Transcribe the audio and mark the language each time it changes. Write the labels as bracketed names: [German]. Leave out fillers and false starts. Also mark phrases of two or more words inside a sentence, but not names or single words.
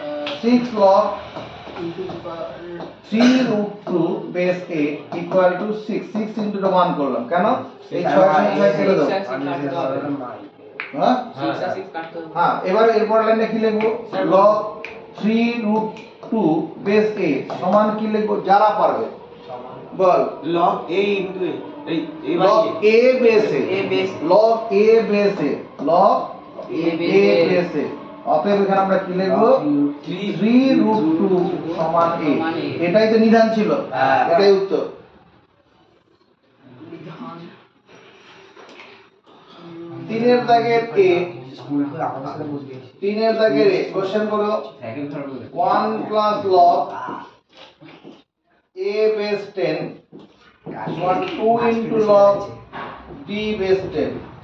[Bangla] 3√2 বেস 8 [English] equal to [Bangla] 6। 6 ইনটু 1 করলাম, কেন? এই 6 সঙ্গে 6 কেটে দাও। হ্যাঁ হ্যাঁ, এবার এরপর লাইনে কি লিখবো? log 3√2 বেস 8 সমান কি লিখবো? যারা পারবে বল। [English] log a into a এই log a base a, log a base a, log A [Bangla] a বেস a। অতএব এখানে আমরা কি লিখবো? 3√2 সমান a। এটাই তো নিধান ছিল, এটাই উত্তর। তিনের দাগের a, তিনের দাগের a কোশ্চেন করো 1 প্লাস [English] log a base [Bangla] 10 সমান 2 ইনটু [English] log b base [Bangla] 10।